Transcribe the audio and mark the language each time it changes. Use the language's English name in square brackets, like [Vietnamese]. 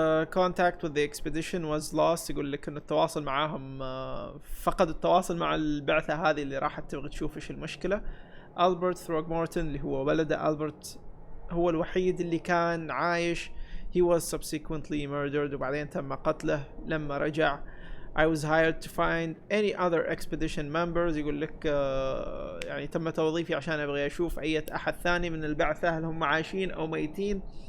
[English] contact with the expedition was lost. [Arabic] يقول لك ان التواصل معاهم فقد التواصل مع البعثة هذه اللي راحت تبغي تشوف ايش المشكلة. ألبرت ثروغمورتن اللي هو ولده ألبرت هو الوحيد اللي كان عايش. [English] he was subsequently murdered. [Arabic] وبعدين تم قتله لما رجع. [English] I was hired to find any other expedition members. [Arabic] يقول لك يعني تم توظيفي عشان ابغي اشوف اي احد ثاني من البعثة هل هم عايشين او ميتين.